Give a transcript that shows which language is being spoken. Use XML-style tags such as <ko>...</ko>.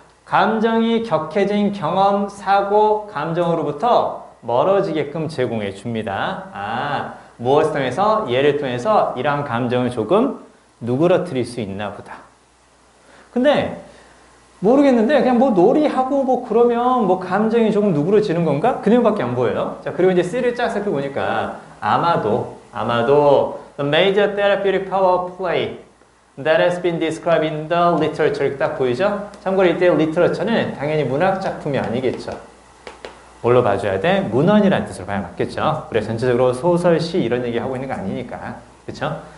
<ko>감정이 격해진 경험, 사고, 감정으로부터 멀어지게끔 제공해 줍니다. 무엇을 통해서? 얘를 통해서 이러한 감정을 조금 누그러뜨릴 수 있나 보다. 근데 모르겠는데 그냥 뭐 놀이하고 뭐 그러면 뭐 감정이 조금 누그러지는 건가? 그 내용밖에 안 보여요. 자, 그리고 이제 C를 쫙 살펴보니까 아마도</ko> <en>The major therapeutic power of play that has been described in the literature.</en> <ko>이렇게 딱 보이죠? 참고로 이때 literature는 당연히 문학 작품이 아니겠죠. 뭘로 봐줘야 돼? 문헌이라는 뜻으로 봐야 맞겠죠? 우리가 전체적으로 소설, 시 이런 얘기 하고 있는 거 아니니까. 그렇죠?</ko>